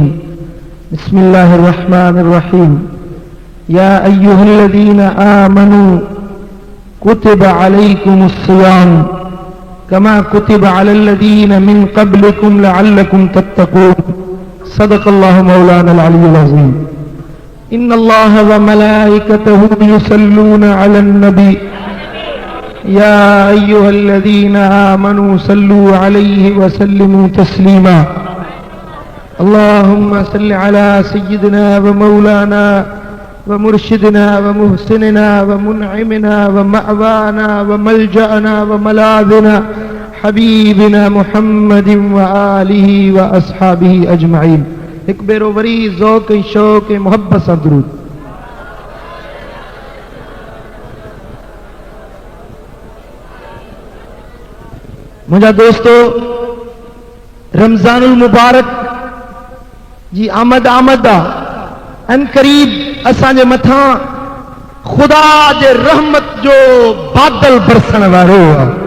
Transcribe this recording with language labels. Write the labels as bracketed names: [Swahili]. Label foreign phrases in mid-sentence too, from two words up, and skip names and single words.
[Arabic] بسم الله الرحمن الرحيم. يا أيها الذين آمنوا كتب عليكم الصيام كما كتب على الذين من قبلكم لعلكم تتقون. صدق الله مولانا العلي العظيم. إن الله وملائكته يصلون على النبي يا أيها الذين آمنوا صلوا عليه وسلموا تسليما. اللهم صل على سيدنا ومولانا ومرشدنا ومحسننا ومنعمنا ومأوانا وملجئنا وملاذنا حبيبنا محمد وآله وأصحابه أجمعين. [Sindhi] एक बेरो वरी ज़ौक़ शौक़ मोहब्बत सां दुरूद। मुझा दोस्तों, रमज़ानुल मुबारक जी आमद अन करीब असांजे मथां खुदा जे रहमत जो बादल बरसण वारो आहे।